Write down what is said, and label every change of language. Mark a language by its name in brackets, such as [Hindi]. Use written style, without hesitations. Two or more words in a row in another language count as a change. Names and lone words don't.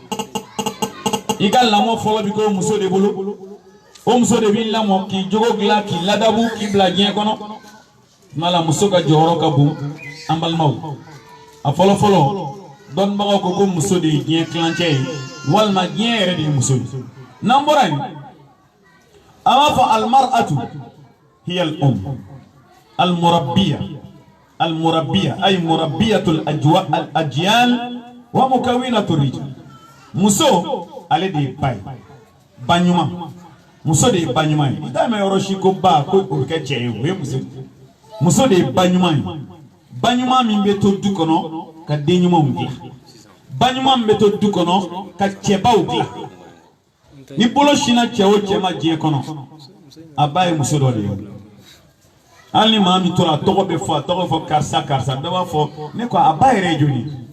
[Bambara] i ka lamɔ fɔlɔ bi k'o muso de bolo o muso de b'i lamɔ k'i jogo dilan k'i ladabu k'i bila diɲɛ kɔnɔ tuma la muso ka jɔyɔrɔ ka bon an balimaw a fɔlɔ fɔlɔ dɔnnibagaw ko muso de ye diɲɛ kilancɛ ye walima diɲɛ yɛrɛ de ye muso ye n'an bɔra yen a b'a fɔ [Arabic] المرأة هي المربية المربية أي مربية الأجيال ومكونة الرجال [Bambara] muso ale de ye ba ye ba ɲuman muso de ye ba ɲuman ye i t'a mɛn yɔrɔ si ko ba ko o bɛ kɛ cɛ ye o ye muso de ye ba ɲuman ye ba ɲuman min bɛ to du kɔnɔ ka den ɲumanw dilan ba ɲuman min bɛ to du kɔnɔ ka cɛbaw dilan ni bolo sinna cɛ o cɛ ma diɲɛ kɔnɔ a ba ye muso dɔ de ye hali ni maa min tora a tɔgɔ bɛ fɔ a tɔgɔ fɔ karisa karisa dɔ b'a fɔ ne ko a ba yɛrɛ ye joli